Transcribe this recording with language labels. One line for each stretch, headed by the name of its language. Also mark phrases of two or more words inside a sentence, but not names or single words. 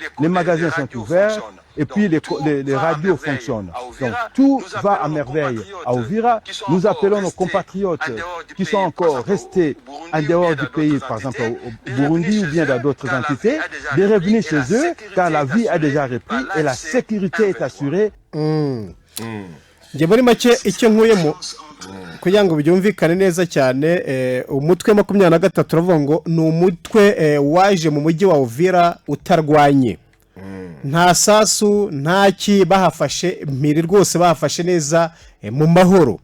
French: Les magasins sont ouverts. Et puis les radios fonctionnent. Donc tout va à merveille à Uvira. Nous appelons nos compatriotes qui sont encore restés en dehors du pays, par exemple au Burundi ou bien dans d'autres entités, de revenir chez eux car la vie a déjà repris et la sécurité est assurée.
Kinyarwanda: Njye muri make icyo nkuyemo kugira ngo byumvikane neza cyane umutwe 23 uravuga ngo ni umutwe waje mu mujyi wa Uvira utarwanye nta sasu ntaki bahafashe mpiri rwose bahafashe neza mu mahoro.